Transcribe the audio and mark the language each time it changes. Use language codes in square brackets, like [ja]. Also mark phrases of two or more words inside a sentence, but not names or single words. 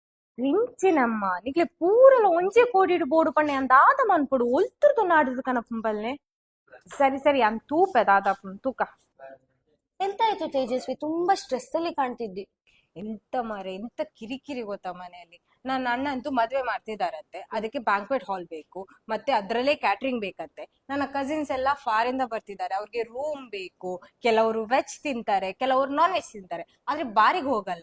[tcy] ರಿಂಚಿನಮ್ಮ ನಿಕ್ಲೆ ಪೂರಲ ಒಂಜೆ ಕೋಡಿಡ್ ಬೋಡು ಪಣ್ಣೆ ಅಂದಾದ ಮನ್ಪೊಡು ಒಲ್ತುರ್ದು ನಾಡುದು ಕನಪುಂಬಲ್ನೆ. ಸರಿ ಸರಿ ಅಂದ್ ತೂಪೆ ದಾದಾಪುನ್ ತೂಕ. [kn] ಎಂತಾಯ್ತು ತೇಜಸ್ವಿ, ತುಂಬಾ ಸ್ಟ್ರೆಸ್ ಅಲ್ಲಿ ಕಾಣ್ತಿದ್ದಿ. ಎಂತ ಮಾರೆ ಎಂತ ಕಿರಿಕಿರಿ ಗೊತ್ತಾ ಮನೆಯಲ್ಲಿ. ನನ್ನ ಅಣ್ಣ ಅಂತೂ ಮದ್ವೆ ಮಾಡ್ತಿದಾರಂತೆ, ಅದಕ್ಕೆ [en] banquet hall [kn] ಬೇಕು, ಮತ್ತೆ ಅದ್ರಲ್ಲೇ ಕ್ಯಾಟ್ರಿಂಗ್ ಬೇಕಂತೆ. ನನ್ನ ಕಸಿನ್ಸ್ ಎಲ್ಲ ಫಾರಿಂದ ಬರ್ತಿದ್ದಾರೆ, ಅವ್ರಿಗೆ ರೂಮ್ ಬೇಕು. ಕೆಲವರು ವೆಜ್ ತಿಂತಾರೆ, ಕೆಲವರು [en] non veg [kn] ತಿಂತಾರೆ, ಆದ್ರೆ ಬಾರಿಗೆ ಹೋಗಲ್ಲ.